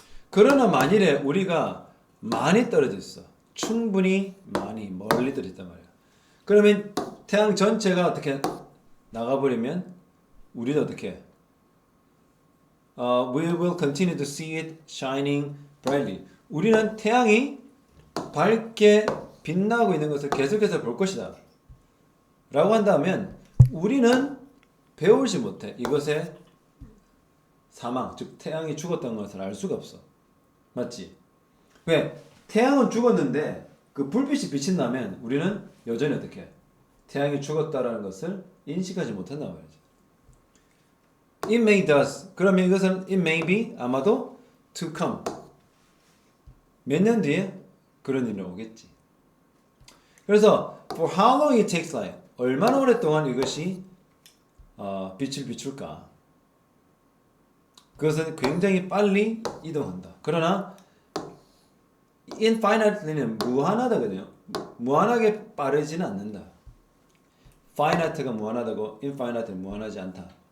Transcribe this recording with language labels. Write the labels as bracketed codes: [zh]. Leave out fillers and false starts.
[ko] 그러나 만일에 우리가 많이 떨어져 있어. 충분히 많이 멀리 떨어져 있단 말이야. 그러면 태양 전체가 어떻게 나가버리면 우리도 어떻게 해? [en] We will continue to see it shining brightly. [ko] 우리는 태양이 밝게 빛나고 있는 것을 계속해서 볼 것이다. 라고 한다면 우리는 배우지 못해. 이것의 사망, 즉 태양이 죽었다는 것을 알 수가 없어. 맞지? 왜? 태양은 죽었는데 그 불빛이 비친다면 우리는 여전히 어떻게 해? 태양이 죽었다라는 것을 인식하지 못한단 말이지. [en] It may does. [ko] 그러면 이것은 [en] it may be [ko] 아마도 [en] to come. [ko] 몇 년 뒤에 그런 일이 오겠지. 그래서 [en] for how long it takes light. [ko] 얼마나 오랫동안 이것이 빛을 비출까? 그것은 굉장히 빨리 이동한다. 그러나 infinitely는 무한하다거든요. 무한하게 빠르지는 않는다. finite가 무한하다고 infinite는 무한하지 않다.